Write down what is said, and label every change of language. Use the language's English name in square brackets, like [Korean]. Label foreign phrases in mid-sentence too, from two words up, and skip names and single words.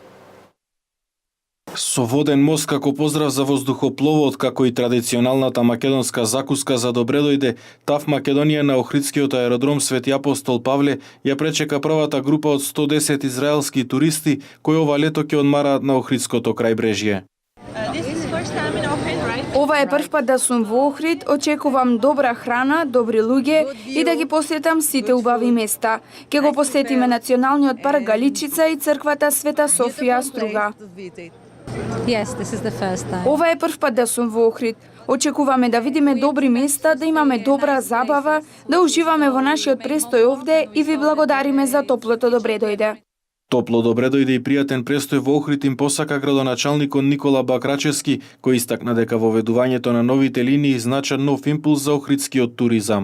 [Macedonian] Со воден мост како поздрав за воздухопловот, како и традиционалната македонска закуска за добре дојде, ТАФ Македонија на Охридскиот аеродром Свети Апостол Павле ја пречека првата група од 110 израелски туристи кои ова лето ќе одмараат на Охридското крајбрежје. Ова е прв пат да сум во Охрид, очекувам добра храна, добри луѓе и да ги посетам сите убави места. Ке го посетиме Националниот парк Галичица и црквата Света Софија Струга. [English] Yes, this is the first time. [Macedonian] Ова е прв пат да сум во Охрид. Очекуваме да видиме добри места, да имаме добра забава, да уживаме во нашиот престој овде и ви благодариме за топлото добре дојде. Топло добре дојде и пријатен престој во Охрид им посака градоначалникот Никола Бакрачевски, кој истакна дека воведувањето на новите линии значен нов импулс за охридскиот туризам.